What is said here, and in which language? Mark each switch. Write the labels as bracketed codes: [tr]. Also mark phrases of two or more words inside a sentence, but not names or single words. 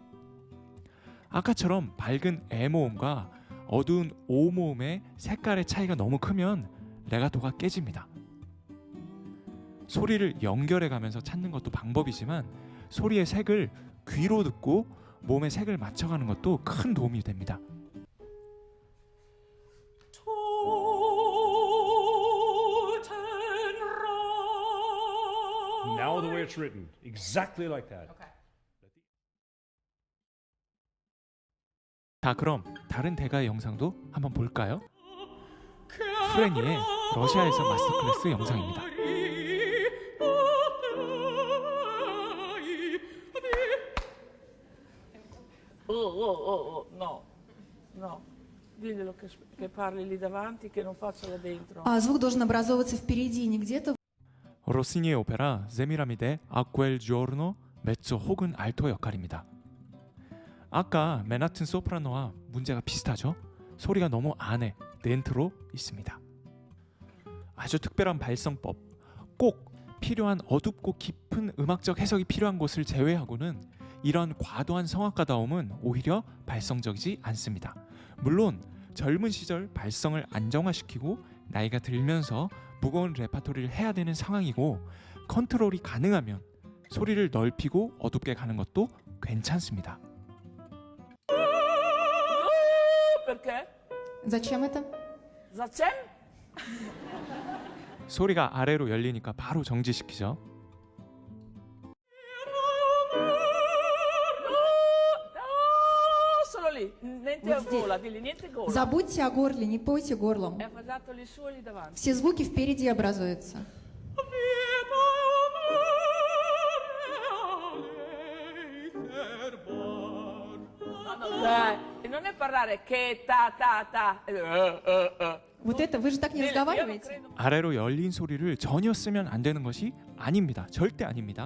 [ko] 아까처럼 밝은 에 모음과 어두운 오 모음의 색깔의 차이가 너무 크면 레가토가 깨집니다. 소리를 연결해 가면서 찾는 것도 방법이지만 소리의 색을 귀로 듣고 몸의 색을 맞춰가는 것도 큰 도움이 됩니다. [en] Now the way it's written, exactly like that. Okay. [ko] 자, 그럼 다른 대가의 영상도 한번 볼까요? 프레니의 러시아에서 마스터 클래스 영상입니다. [en] Oh, no, no. [it] Diglielo che parli lì davanti, che non faccia là dentro. [ru] Звук должен образовываться впереди, не где-то. [ko] 로시니의 오페라 세미라미데 아쿠엘 지오르노 메조 혹은 알토 역할입니다. 아까 맨하튼 소프라노와 문제가 비슷하죠? 소리가 너무 안에 넨트로 있습니다. 아주 특별한 발성법, 꼭 필요한 어둡고 깊은 음악적 해석이 필요한 곳을 제외하고는 이런 과도한 성악가다움은 오히려 발성적이지 않습니다. 물론 젊은 시절 발성을 안정화시키고 나이가 들면서 무거운 레파토리를 해야 되는 상황이고 컨트롤이 가능하면 소리를 넓히고 어둡게 가는 것도 괜찮습니다. [it] Perché? [ru] Зачем это? Zачем? [ko] 소리가 아래로 열리니까 바로 정지시키죠. [it] Solo lì, niente [ru] Вот [it] a [ru] здесь. [it] gola, digli niente gola. [ru] Забудьте о горле, не пойте горлом. [it] È affasato lì su e lì davanti. [ru] Все звуки впереди образуются. [it] E non è parlare che ta. [ru] Вот это вы же так не [it] Io non [ru] разговариваете. [it] credo. [ko] 아래로 열린 소리를 전혀 쓰면 안 되는 것이 아닙니다. 절대 아닙니다.